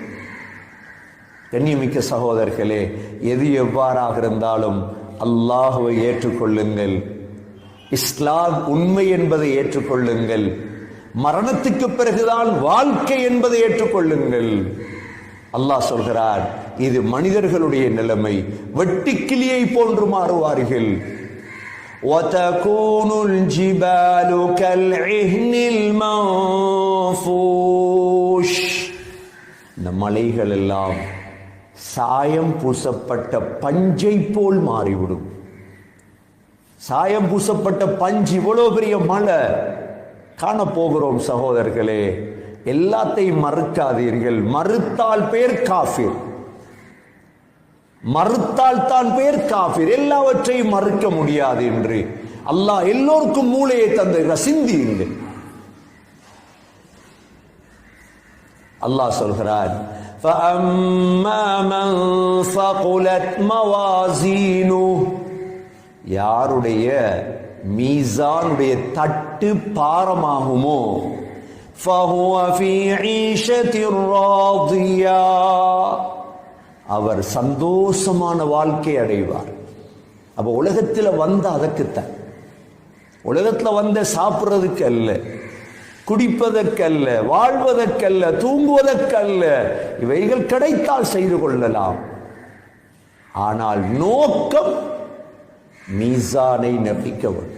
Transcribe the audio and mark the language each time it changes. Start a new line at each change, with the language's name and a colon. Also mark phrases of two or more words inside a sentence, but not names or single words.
Tamil: கண்ணியமிக்க சகோதரர்களே, எது எவ்வாறாக இருந்தாலும் அல்லாஹ்வை ஏற்றுக்கொள்ளுங்கள், இஸ்லாம் உண்மை என்பதை ஏற்றுக்கொள்ளுங்கள், மரணத்துக்கு பிறகுதான் வாழ்க்கை என்பதை ஏற்றுக்கொள்ளுங்கள். அல்லாஹ் சொல்கிறார், இது மனிதர்களுடைய நிலைமை, வெட்டுக்கிளியை போன்று மாறுவார்கள்.
Arabic: وَتَكُونُ الْجِبَالُ كَالْعِهْنِ الْمَنْفُوشِ,
Tamil: இந்த மலைகள் எல்லாம் சாயம் பூசப்பட்ட பஞ்சை போல் மாறிவிடும். சாயம் பூசப்பட்ட பஞ்சு, இவ்வளவு பெரிய மலை காண போகிறோம் சகோதரர்களே. எல்லாத்தையும் மறுக்காதீர்கள். மறுத்தால் பேர் காஃபிர், மறுத்தால் தான் பேர் காஃபிர். எல்லாவற்றையும் மறுக்க முடியாது என்று அல்லாஹ் எல்லோருக்கும் மூளையை தந்திருக்கிறார். சிந்தியுங்கள். அல்லாஹ் சொல்கிறார்,
Arabic: فَأَمَّا مَنْ ثَقُلَتْ مَوَازِينُهُ,
Tamil: யாருடைய மீசானுடைய தட்டு பாரமாகுமோ,
Arabic: فَهُوَ فِي عِيشَةٍ رَاضِيَةٍ,
Tamil: அவர் சந்தோஷமான வாழ்க்கை அடைவார். அப்ப உலகத்தில் வந்த அதற்குத்தான், உலகத்தில் வந்த சாப்பிட்றதுக்கு அல்ல, குடிப்பதற்கல்ல, வாழ்வதற்கல்ல, தூங்குவதற்கல்ல. இவைகள் கிடைத்தால் செய்து கொள்ளலாம். ஆனால் நோக்கம் மீசானை நம்பிக்கை.